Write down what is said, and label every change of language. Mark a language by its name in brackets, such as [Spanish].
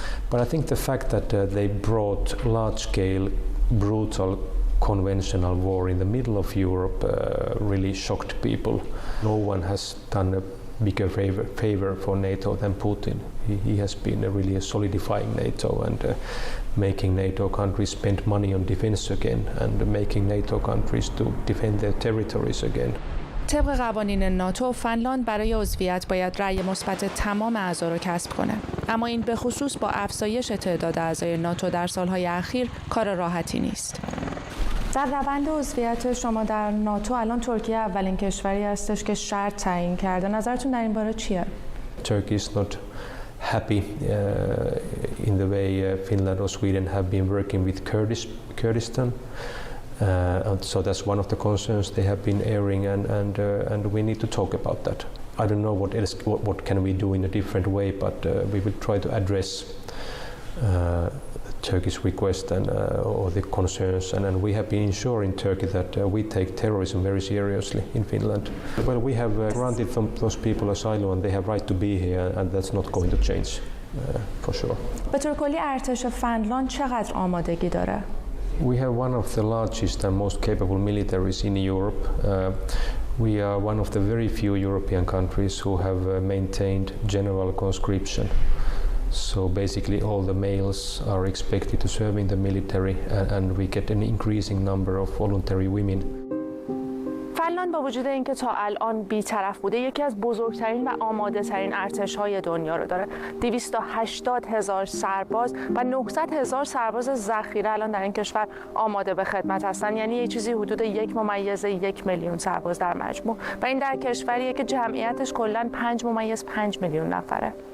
[English] But I think the fact that they brought large-scale, brutal conventional war in the middle of Europe really shocked people. No one has done a bigger favor for NATO than Putin. He has been really solidifying NATO and making NATO countries spend money on defense again and making NATO countries to defend their territories again. [Persian] طبق قوانین ناتو، فنلاند برای عضویت باید رأی مثبت تمام اعضا را کسب کنه. اما این به خصوص با افزایش تعداد اعضای ناتو در سالهای اخیر کار راحتی نیست. در روند عضویت شما در ناتو الان ترکیه اولین کشوری هستش که شرط تعیین کرده. نظرتون در این باره چیه؟ [English] Turkey is not happy in the way Finland or Sweden have been working with Kurdistan. So that's one of the concerns they have been airing, and we need to talk about that. I don't know what can we do in a different way, but we will try to address Turkey's request and or the concerns, and we have been ensuring Turkey that we take terrorism very seriously in Finland. Well, we have granted those people asylum, and they have right to be here, and that's not going to change for sure. [Persian] به طور کلی ارتش فنلاند چقدر آمادگی داره؟ [English] We have one of the largest and most capable militaries in Europe. We are one of the very few European countries who have maintained general conscription. So basically all the males are expected to serve in the military, and we get an increasing number of voluntary women. [Persian] فنلاند با وجود اینکه تا الان بی‌طرف بوده، یکی از بزرگترین و آماده‌ترین ارتش‌های دنیا رو داره. 280,000 سرباز و 900,000 سرباز ذخیره الان در این کشور آماده به خدمت هستن. یعنی یه چیزی حدود 1.1 میلیون سرباز در مجموع، و این در کشوریه که جمعیتش کلاً 5.5 میلیون نفره.